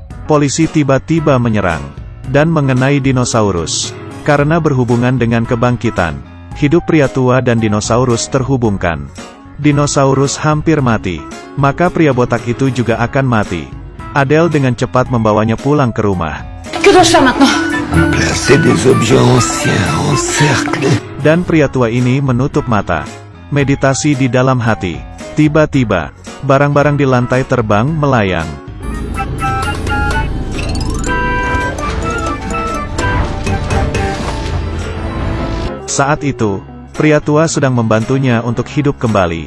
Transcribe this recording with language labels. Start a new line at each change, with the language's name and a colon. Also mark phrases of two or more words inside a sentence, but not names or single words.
Indonesian: Polisi tiba-tiba menyerang dan mengenai dinosaurus. Karena berhubungan dengan kebangkitan, hidup pria tua dan dinosaurus terhubungkan. Dinosaurus hampir mati, maka pria botak itu juga akan mati. Adele dengan cepat membawanya pulang ke rumah.
French: Que dois-je faire maintenant? Placer des objets anciens en cercle.
Indonesian: Dan pria tua ini menutup mata. Meditasi di dalam hati. Tiba-tiba, barang-barang di lantai terbang melayang. Saat itu, pria tua sedang membantunya untuk hidup kembali.